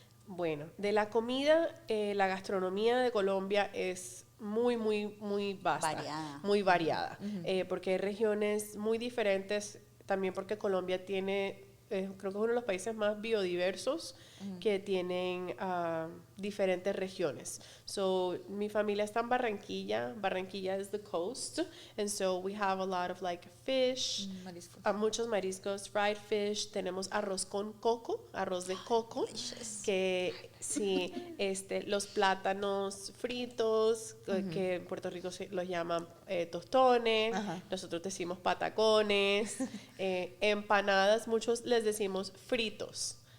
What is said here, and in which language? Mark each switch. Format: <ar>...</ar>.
<es>Bueno, de la comida, la gastronomía de Colombia es muy vasta, muy variada, porque hay regiones muy diferentes, también porque Colombia tiene, creo que es uno de los países más biodiversos que tienen diferentes regiones. So, mi familia está en Barranquilla.</es> <en>Barranquilla is the coast, and so we have a lot of like fish,</en> <es>muchos mariscos,</es> <en>fried fish.</en> <es>Tenemos arroz con coco, arroz de coco, que sí, los plátanos fritos, que en Puerto Rico los llaman tostones, nosotros decimos patacones, empanadas, muchos les decimos fritos.</es>